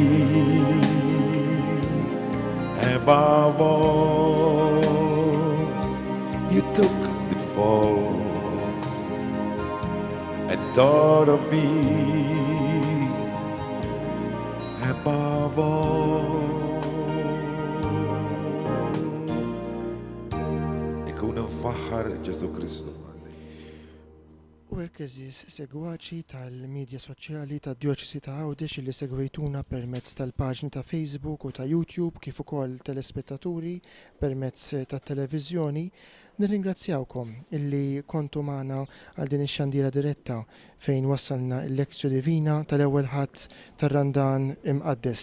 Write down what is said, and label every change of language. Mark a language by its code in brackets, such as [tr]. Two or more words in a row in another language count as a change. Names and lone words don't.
[en] Above all, you took the fall and thought of me. Above all, [mt] ikun nfaħħar Ġesu Kristu. U hekk eżis segwaċi tal-medja soċjali tad-Djoċesi ta' Għawdex li segwejtuna permezz tal-paġni ta' Facebook u ta' YouTube kif ukoll telespettaturi permezz tat televiżjoni, nirringrazzjawkom illi kontu magħna għal din ix-xandira diretta fejn wassalna l-lezzju divina tal-ewwel ħadd tar-Randan imqaddes.